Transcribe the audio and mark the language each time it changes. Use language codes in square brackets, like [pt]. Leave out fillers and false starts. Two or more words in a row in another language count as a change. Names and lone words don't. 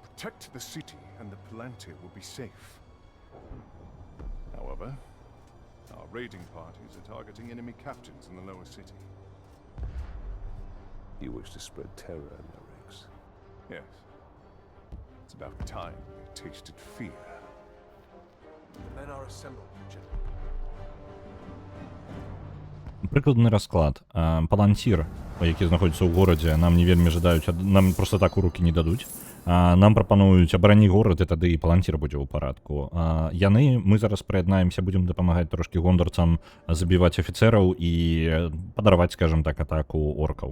[en] Protect the city, and the Palantir will be safe. However, our raiding parties are targeting enemy captains in the lower city. You wish to spread terror in their ranks. Yes. It's about time they tasted fear. The men are assembled, General. [be] Прыкладны расклад. Палантір, які знаходзіцца ў горадзе, нам не вельмі жадаюць, нам проста так у рукі не дадуць. Нам прапануюць абарані горад, і тады і палантір будзе ў парадку. Мы зараз прыяднаемся, будзем дапамагаць трошкі гондорцам забіваць афіцэраў і падараваць, скажем так, атаку оркаў.